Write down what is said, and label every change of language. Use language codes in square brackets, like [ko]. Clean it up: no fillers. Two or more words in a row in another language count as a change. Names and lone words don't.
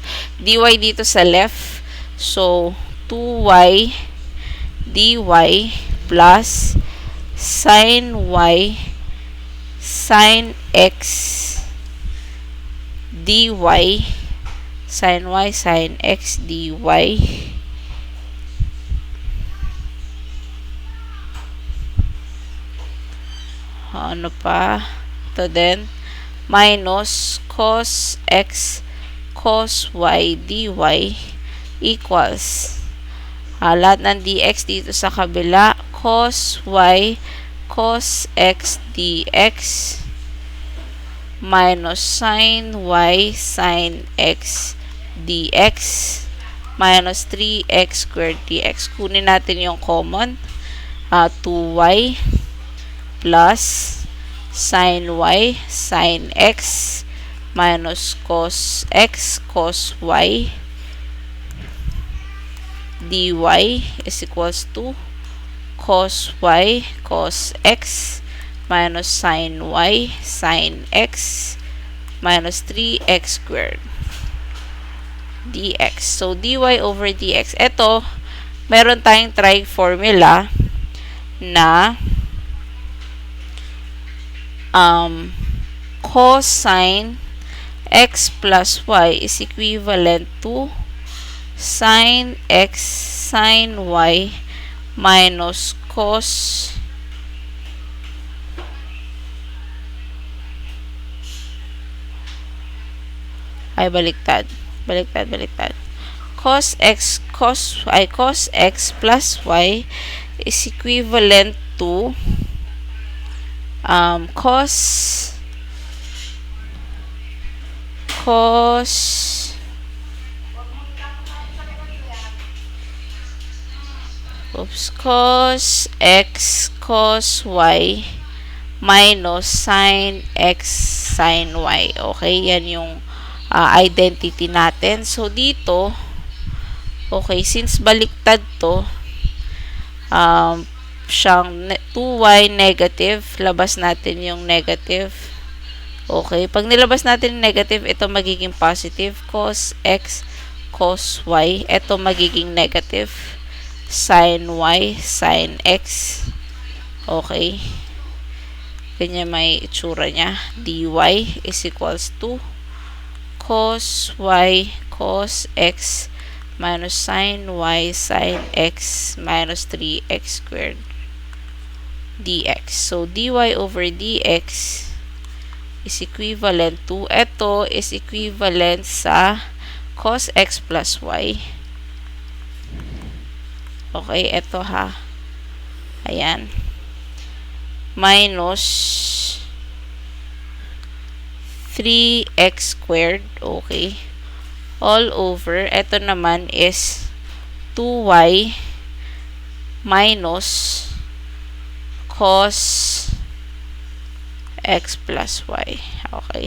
[tl] dy dito sa left. So, [en] 2y dy plus sin y sin x dy sin y sin x dy [tl] ano pa ito din [en] minus cos x cos y dy equals [tl] lahat ng [en] dx [tl] dito sa kabila [en] cos y cos x dx minus sin y sin x dx minus 3x squared dx. [tl] Kunin natin yung common. [en] 2y plus sin y sin x minus cos x cos y dy is equals to cos y cos x minus sin y sin x minus 3x squared dx. So, dy over dx. [tl] Ito, meron tayong [en] trig formula na cosine x plus y is equivalent to sin x sin y minus cos baliktad cos x plus y is equivalent to cos x cos y minus sin x sin y. [tl] Okay, yan yung identity natin. So, dito, okay, since baliktad to, siyang 2y negative, labas natin yung negative. Okay, pag nilabas natin yung negative, ito magiging positive. [en] Cos x, cos y, [tl] ito magiging negative. [en] Sin y, sin x. [tl] Okay. Ganyan may itsura niya. [en] dy is equals to cos y, cos x minus sin y, sin x minus 3x squared dx. So, dy over dx is equivalent to, ito is equivalent sa cos x plus y. [tl] Okay, ito ha. Ayan. [en] Minus 3x squared. Okay. All over. [tl] Ito naman [en] is 2y minus cos x plus y. Okay.